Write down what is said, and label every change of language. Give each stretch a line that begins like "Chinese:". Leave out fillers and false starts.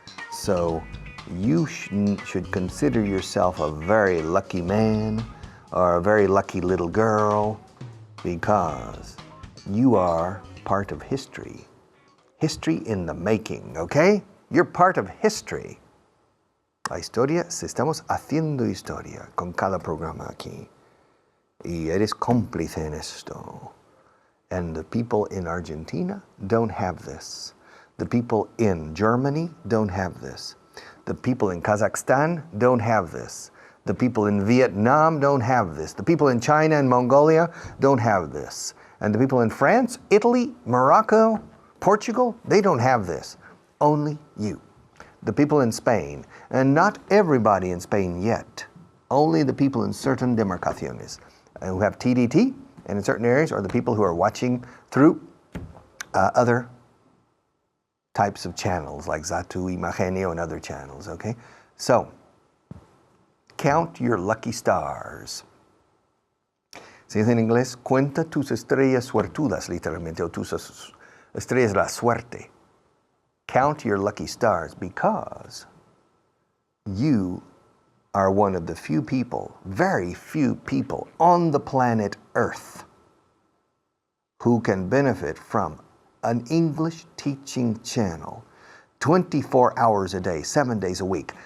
English: So you should consider yourself a very lucky man or a very lucky little girl because you are part of history. History in the making, okay? You're part of history.
Spanish: La historia, estamos haciendo historia con cada programa aquí. Y eres cómplice en esto.
English: And the people in Argentina don't have this. The people in Germany don't have this. The people in Kazakhstan don't have this. The people in Vietnam don't have this. The people in China and Mongolia don't have this. And the people in France, Italy, Morocco, Portugal, they don't have this. Only you. The people in Spain, and not everybody in Spain yet. Only the people in certain demarcaciones who have TDT, and in certain areas, are the people who are watching through other types of channels like Zatu, Imagenio, and other channels, okay? So, count your lucky stars.
Spanish: Se dice en inglés, cuenta tus estrellas suertudas, literalmente, o tus estrellas de la suerte.
English: Count your lucky stars because you are one of the few people, very few people on the planet Earth who can benefit from an English teaching channel 24 hours a day, 7 days a week.